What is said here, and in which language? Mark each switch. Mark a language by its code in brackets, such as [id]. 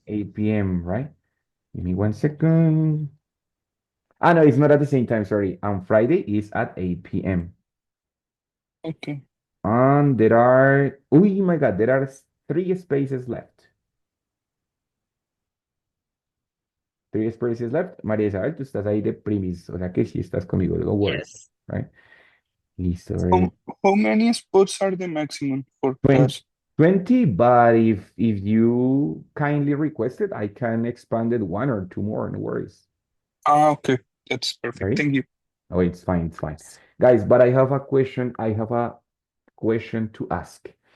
[en] 8 p.m., right? Give me 1 second. Ah, no, it's not at the same time. Sorry. On Friday is at 8 p.m. Okay. And there are, oh my God, there are 3 spaces left. 3 spaces left. [es] María Isabel, tú estás ahí de primis, o sea que sí estás conmigo, [en] don't worry, Yes. right? Listo, very good. How many spots are the maximum for 20, class? 20, but if you kindly requested, I can expand it 1 or 2 more, no worries. Okay. That's perfect. Right? Thank you. Oh, it's fine, it's fine. Guys, but I have a question. I have a question to ask.